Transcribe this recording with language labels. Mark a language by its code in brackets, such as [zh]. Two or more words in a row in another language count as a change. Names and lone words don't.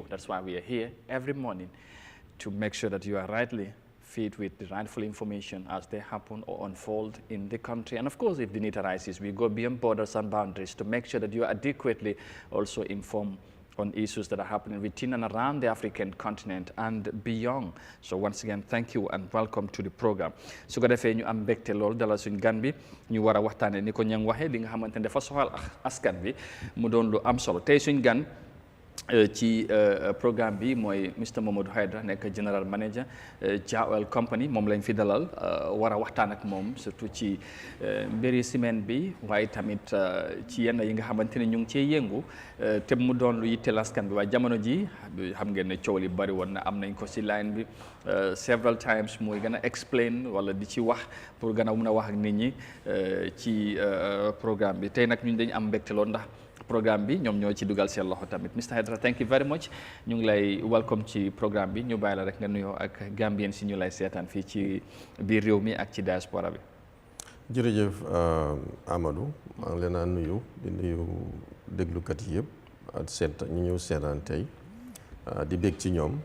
[en] That's why we are here every morning, to make sure that you are rightly fed with the rightful information as they happen or unfold in the country. And of course, if the need arises, we go beyond borders and boundaries to make sure that you are adequately also informed on issues that are happening within and around the African continent and beyond. So once again, thank you and welcome to the program. [wo] Su ko defee ñu am mbégte lool dalal suñ gan bi ñu war a waxtaanee ni ko ñang waxee li nga xamante ne dafa soxal askan bi mu doon lu am solo tey suñ gan ci programme bi mooy Mr Mamadou Haidara nekk [en] general manager [wo] Jawel company moom lañ fi dalal war a waxtaan ak moom surtout ci mbiri ciment bi waaye tamit ci yenn yi nga xamante ne ñu ngi cee yëngu te mu doon lu yitteel askan bi waaye jamono ji xam ngeen ne coow li bari woon na am nañ ko ci line bi [en] several times [wo] muy gën a explain wala di ci wax pour gën a mun a wax ak nit ñi ci programme bi tey nag ñun dañu am mbégte lool ndax programme bi ñoom ñoo ci dugal seen loxo tamit Mr Haidara [en] thank you very much [wo] ñu ngi lay welcome ci programme bi ñu bàyyi la rek nga nuyoo ak Gambien si ñu lay seetaan fii ci biir réew mi ak ci diaspora bi. jërëjëf Amadou maa ngi leen a nuyu di nuyu déglukat yi yëpp ak seet ñu ñëw seetaan tey di bég ci ñoom.